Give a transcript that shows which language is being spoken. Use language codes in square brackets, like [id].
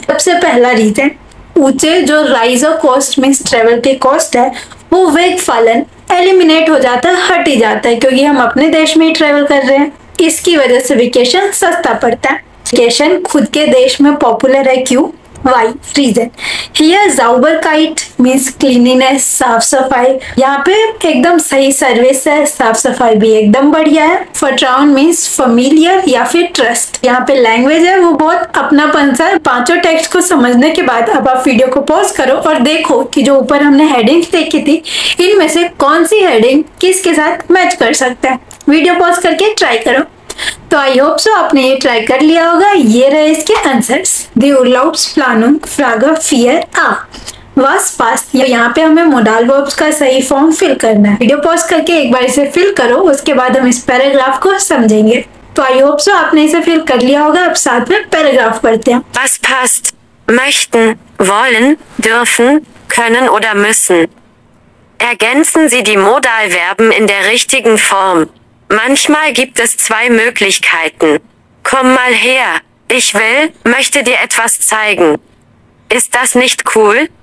[hi] सबसे पहला रीजन, ऊंचे जो राइजर कॉस्ट मीन्स ट्रेवल के कॉस्ट है वो वेग फलन एलिमिनेट हो जाता है, हट ही जाता है, क्योंकि हम अपने देश में ही ट्रेवल कर रहे हैं. इसकी वजह से वेकेशन सस्ता पड़ता है. वेकेशन खुद के देश में पॉपुलर है, क्यों? [en] Why? Reason. Here Sauberkeit means cleanliness, [hi] साफ सफाई. यहाँ पे एकदम सही सर्विस है, साफ सफाई भी एकदम बढ़िया है. [en] Vertrauen means familiar [hi] या फिर [en] trust. [hi] यहाँ पे लैंग्वेज है वो बहुत अपनापन सा है. 5 टेक्स्ट को समझने के बाद अब आप वीडियो को पॉज करो और देखो कि जो ऊपर हमने हेडिंग्स देखी थी इनमें से कौन सी हेडिंग किसके साथ मैच कर सकता है. वीडियो पॉज करके ट्राई करो. तो आई होप सो आपने ये ट्राई कर लिया होगा. ये रहे इसके answers. [de] दी Urlaubsplanung Frage 4a was पास्ट. [hi] यहाँ पे हमें मोडाल वर्ब्स का सही फॉर्म फिल करना है. वीडियो पॉज करके एक बार इसे फिल करो, उसके बाद हम इस पैराग्राफ को समझेंगे. तो आई होप सो आपने इसे फिल कर लिया होगा. अब साथ में पैराग्राफ पढ़ते हैं. [de] Was passt? Möchten, wollen, dürfen, können oder müssen. Ergänzen Sie die Modalverben in der richtigen Form. Manchmal gibt es 2 Möglichkeiten. Komm mal her. Ich will, möchte dir etwas zeigen. Ist das nicht cool?